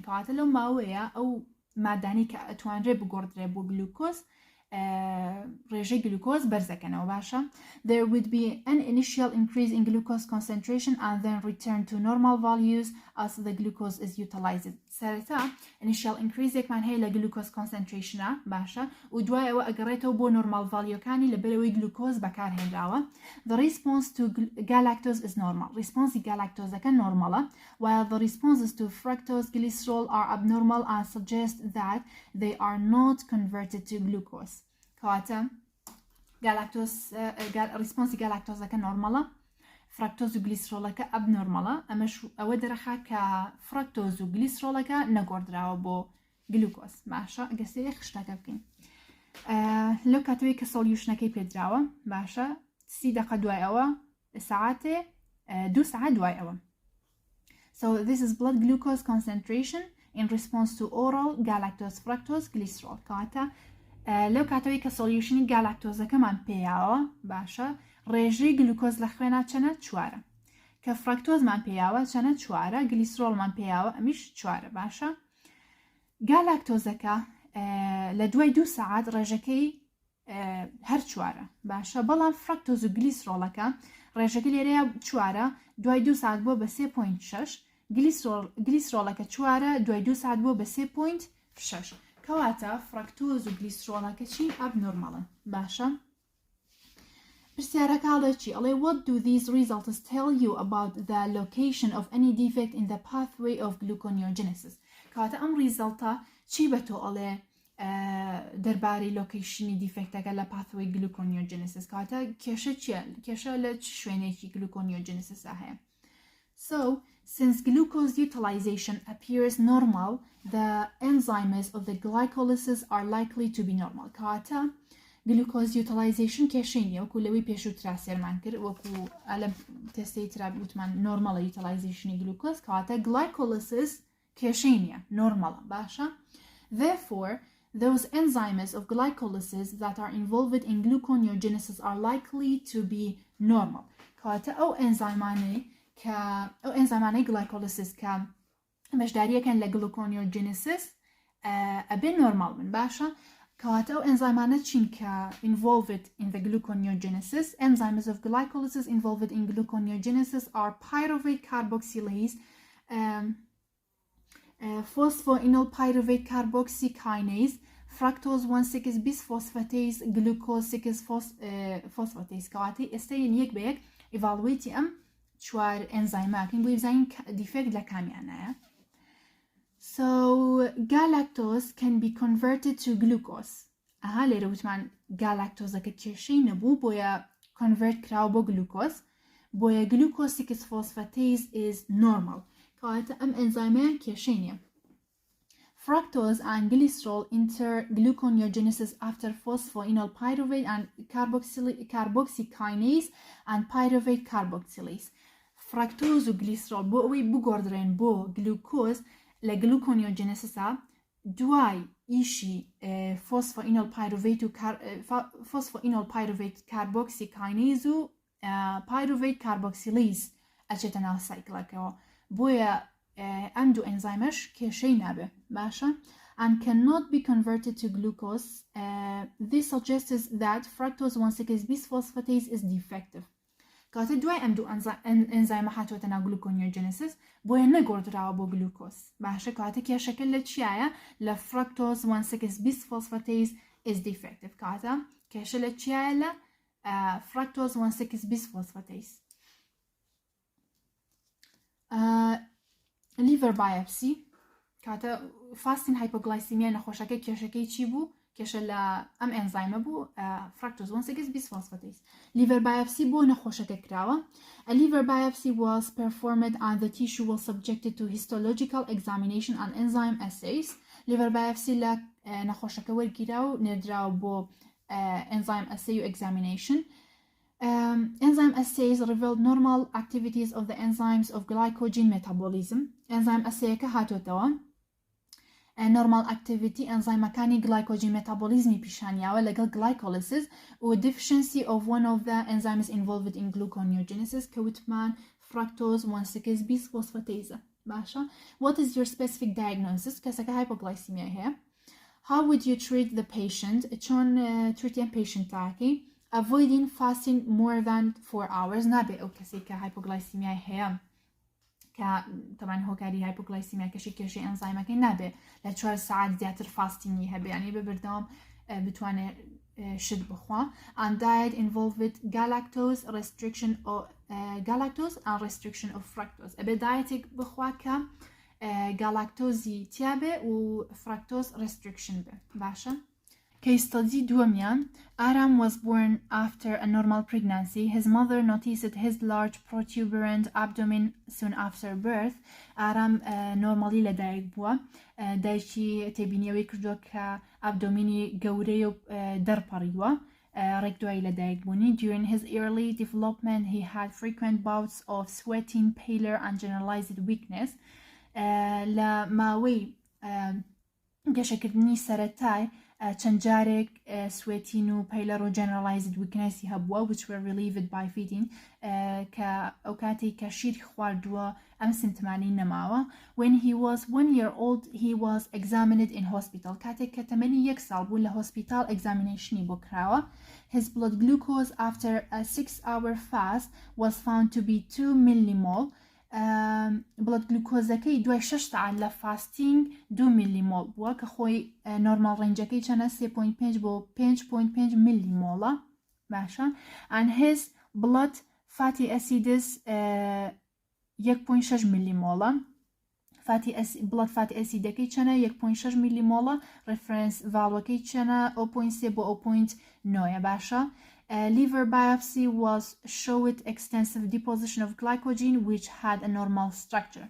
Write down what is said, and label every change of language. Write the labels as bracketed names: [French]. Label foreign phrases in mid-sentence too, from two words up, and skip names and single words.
[Central Kurdish] کەواتە لەو ماوەیە ئەو مادانی کە ئەتوانرێ بگۆڕدرێ بۆ گلوکۆز ڕێژەی گلوکۆز بەرزەکەنەوە باشە. [English] There would be an initial increase in glucose concentration and then return to normal values as the glucose is utilized. [Central Kurdish] سەرەتا [English] initial increase [Central Kurdish] یەکمان هەیە لە [English] glucose concentrationە [Central Kurdish] باشە و دوای ئەوە ئەگەڕێتەوە بۆ [English] normal valueەکانی [Central Kurdish] لە بەرەوەی گلوکۆز بەکارهێنراوە. [English] The response to galactose is normal. [Central Kurdish] Response galactoseەکە نۆرمەڵە [English] while the responses to fructose glycerol are abnormal and suggest that they are not converted to glucose. [Central Kurdish] کەواتە ریسپۆنسی گالاکتۆزەکە نۆرمەڵە فرەکتۆز و گلیسرۆڵەکە ئەبنۆرمەڵە ئەمەش ئەوە دەرەخا کە فرەکتۆز و گلیسرۆڵەکە نەگۆڕدراوە بۆ گلوکۆز باشە گەسەیە خشتەکە بکەین لەو کاتەوەی کە سۆلیوشنەکەی پێدراوە باشە 30 دقیقە دوای ئەوە ساعتێ 2 ساعت دوای ئەوە. [English] So this is blood glucose concentration in response to oral galactose fructose glycerol. [Central Kurdish] کەواتە لەو کاتەوەی کە سۆلیوشنی گالاکتۆزەکەمان پێیاوە باشە ڕێژەی گلوکۆز لە خوێنە چەنە 4 کە فرەکتۆزمان پێیاوە چەنە 4 گلیسرۆڵمان پێیاوە ئەمیش 4 باشە. گالاکتۆزەکە لە دوای 2 ساعت ڕێژەکەی هەر 4 باشە بەڵام فرەکتۆز و گلیسرۆڵەکە ڕێژەکە لێرەیە 4 دوای 2 ساعت بۆ بە 3.6 گلیسرۆڵەکە 4 دوای 2 ساعت بۆ بە 3.6 کەواتە فرەکتۆز و گلیسرۆڵەکە چی ئەبنۆرماڵن باشە. پرسیارەکەڵێکی ئەڵێ [English] what do these results tell you about the location of any defect in the pathway of gluconeogenesis [Central Kurdish] کاتە ئەم ریزڵتە چی بە تۆ ئەڵێ دەربارەی لۆکیشنی دیفکتەکە لە pathway gluconeogenesis کاتە کێشە چیە کێشە لە شوێنێکی gluconeogenesis هەیە [English] So, since glucose utilization appears normal, the enzymes of the glycolysis are likely to be normal. [Central Kurdish] Kata [English] glucose utilization [Central Kurdish] کێشەینە وەکو لەوەی پێشووترا سێرمان کرد وەکو ئەلە تێستەی ترا وتمان [English] normal utilization glucose [Central Kurdish] کاتە glycolysis کێشەینە normal باشە. [English] Therefore, those enzymes of glycolysis that are involved in gluconeogenesis are likely to be normal. [Central Kurdish] کاتە ئەو ئەنزایمانەی glycolysis کە بەشداریەکەن لە gluconeogenesis ئەبێ normal من باشە کەواتە ئەو ئەنزایمانە چین کە [English] involved in the gluconeogenesis enzymes of glycolysis involved in gluconeogenesis are pyruvate carboxylase phosphoenol pyruvate carboxykinase fructose 1,6 bisphosphatase glucose 6 phosphatase [Central Kurdish] کەواتی ئێستاین یەک بە یەک evaluate ئەم چوار ئەنزایماکەین بۆ بزانین دیفکت لە کامیانایە [English] So, galactose can be converted to glucose. [Central Kurdish] ئەها لێرە وتمان galactose-ەکە کێشەی نەبوو بۆیە convert کراوە بۆ glucose بۆیە [English] glucose 6 phosphatase is normal [Central Kurdish] کەواتە ئەم ئەنزایمەیان کێشەی نییە [English] Fructose and glycerol enter gluconeogenesis after phosphoenol pyruvate and carboxykinase and pyruvate carboxylase. [Central Kurdish] Fructose و glycerol بۆ ئەوەی بگۆڕدرێن بۆ glucose لە gluconeogenesis دوای ئیشی [English] phosphoenol pyruvate carboxykinase [Central Kurdish] و [English] pyruvate carboxylase [Central Kurdish] ئەچێتە ناو سایکلەکەەوە بۆیە ئەم دوو ئەنزایمەش کێشەی نابێ باشە [English] and cannot be converted to glucose this suggests that fructose 1,6 bisphosphatase is defective [Central Kurdish] کاتە دوای ئەم دوو ئەنزایمە هاتووەتە ناو gluconeogenesis بۆیە نەگۆڕدراوە بۆ glucose باشە کاتە کێشەکە لە چیایە لە [English] fructose 1,6 bisphosphatase is defective [Central Kurdish] کاتە کێشە لە چیایە لە [English] fructose 1,6 bisphosphatase liver biopsy کاتە fasting hypoglycemia [Central Kurdish] نەخۆشەکە کێشەکەی چی بوو کێشە لە ئەم ئەنزایمە بوو [English] fructose 1,6 bisphosphatase liver biopsy [Central Kurdish] بۆ نەخۆشەکە کراوە [English] a liver biopsy was performed and the tissue was subjected to histological examination and enzyme assays liver biopsy لە [Central Kurdish] نەخۆشەکە وەرگیرا و نێردراوە بۆ [English] enzyme assay و examination enzyme assays revealed normal activities of the enzymes of glycogen metabolism enzyme assay-ەکە هاتوتەوە normal activity enzyme-ەکانی glycogen metabolism [Central Kurdish] پیشانیاوە لەگەڵ [English] glycolysis و deficiency of one of the enzymes involved in gluconeogenesis کەوتمان fructose 1,6 bisphosphatase باشە what is your specific diagnosis [Central Kurdish] کەسەکە hypoglycemia هەیە [English] how would you treat the patient [Central Kurdish] چۆن [English] treatment patient [Central Kurdish] تاکەی [English] avoiding fasting more than 4 hours [Central Kurdish] نابێ ئەو کەسێک کە hypoglycemia هەیە کە طبعا هۆکاری hypoglycemia کەشی کێشەی ئەنزایمەکەی نابێ لە 4 ساعت زیاتر فاستینگی هەبێ یعنی بەبەردەوام بتوانێت شت بخوا [English] and diet involved galactose and restriction of fructose [Central Kurdish] ئەبێ دایەتێک بخوا کە galactose تیابێ و fructose restriction بێ باشە [English] Case study دومیان Aram was born after a normal pregnancy. His mother noticed his large protuberant abdomen soon after birth. [Central Kurdish] Aram normally لدایک بووە دایکی تێبینیەوەی کردووە کە ئابدۆمینی گەورەی و دەرپەڕیوە ڕێک دوای لەدایک بوونی [English] During his early development he had frequent bouts of sweating, pallor and generalized weakness. [Central Kurdish] لە ماوەی گەشەکردنی سەرەتای چەند جارێک سوێتین و پەیلەر و [English] generalized weakness [Central Kurdish] هەبووە [English] which were relieved by feeding [Central Kurdish] کە ئەو کاتێک کە شیر خواردووە ئەم سیمتمانی نەماوە [English] when he was 1 year old he was examined in hospital [Central Kurdish] کاتێک کە تەمەنی 1 ساڵ بوو لە هۆسپیتال examinationی بۆ کراوە [English] his blood glucose after a 6-hour fast was found to be 2 millimole [Central Kurdish] بڵد گلوکۆزەکەی دوای 6 ساعت لە فاستینگ 2 میلیمۆل بووە کە خۆی نۆرمال ڕێنجەکەی چەنە 3.5 بۆ 5.5 میلیمۆڵە باشا [English] and his blood fatty acids [Central Kurdish] 1.6 مليمولا [English] blood fatty acid [Central Kurdish] كي چنه 1.6 مليمولا [English] reference value [Central Kurdish] كي چنه 0.3 بو 0.9 باشا [English] liver biopsy was showed extensive deposition of glycogen which had a normal structure.